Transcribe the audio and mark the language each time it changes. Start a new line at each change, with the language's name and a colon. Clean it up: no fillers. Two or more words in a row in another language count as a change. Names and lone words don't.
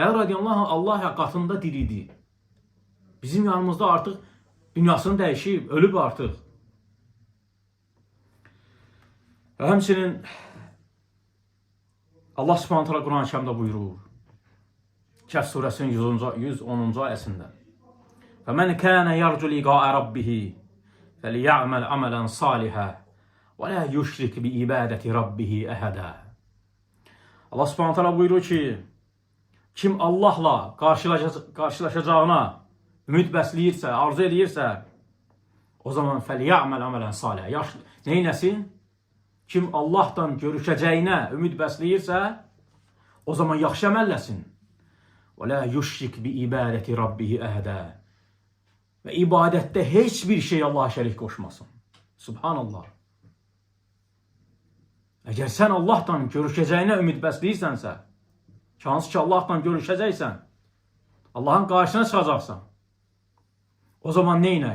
Azerbaijani: Əli
Arabic: رضي الله عنه
Azerbaijani: Allah qatında diridir. Bizim yanımızda artıq dünyasını dəyişib, ölüb artıq. Və həmçinin Allah
Arabic: سبحانه تعالى
Azerbaijani: Quran-ı Kərimdə buyurur. Kəhf surəsinin 110-cu ayəsində.
Arabic: فَمَنْ كَانَ يَرْجُ لِقَاءَ رَبِّهِ فَلْيَعْمَلْ عَمَلًا صَالِحًا وَلَا يُشْرِكْ بِعِبَادَةِ رَبِّهِ أَحَدًا.
Azerbaijani: Allah
Arabic: سبحانه تعالى
Azerbaijani: buyurur ki, kim Allahla qarşılaşacağına ümid bəsləyirsə, arzu edirsə, o zaman
Arabic: فَلْيَعْمَلْ عَمَلًا صَالِحًا.
Azerbaijani: Neynəsin? Kim Allahdan görüşəcəyinə ümid bəsləyirsə, o zaman yaxşı əməlləsin.
Arabic: وَلَا يُشْرِكْ بِعِبَادَةِ رَبِّهِ أَحَدًا.
Azerbaijani: Və ibadətdə heç bir şey Allaha şərik qoşmasın. Subhanallah. Əgər sən Allahdan görüşəcəyinə ümid bəsləyirsənsə, hansı ki Allahdan görüşəcəksən, Allahın qarşısına çıxacaqsan, o zaman neynə?